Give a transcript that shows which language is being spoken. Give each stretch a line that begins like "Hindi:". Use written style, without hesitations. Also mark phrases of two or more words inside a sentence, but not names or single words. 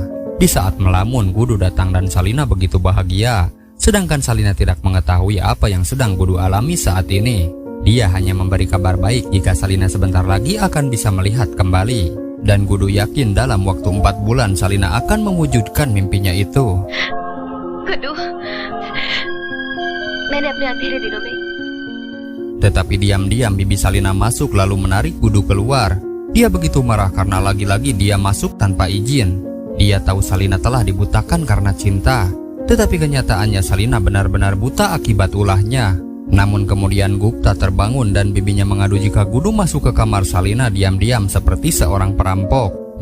Indonesian: Di saat melamun, Gudu datang dan Salina begitu bahagia. Sedangkan Salina tidak mengetahui apa yang sedang Gudu alami saat ini. Dia hanya memberi kabar baik jika Salina sebentar lagi akan bisa melihat kembali. Dan Gudu yakin dalam waktu 4 bulan Salina akan mewujudkan mimpinya itu.
Hindi: गुड्डू, मैंने अपने अंधेरे दिनों में.
Indonesian: Tetapi diam-diam bibi Salina masuk lalu menarik Gudu keluar. Dia begitu marah karena lagi-lagi dia masuk tanpa izin. Dia tahu Salina telah dibutakan karena cinta. Tetapi kenyataannya Salina benar-benar buta akibat ulahnya. Namun kemudian Gupta terbangun dan bibinya mengadu jika Gudu masuk ke kamar Salina diam-diam seperti seorang perampok.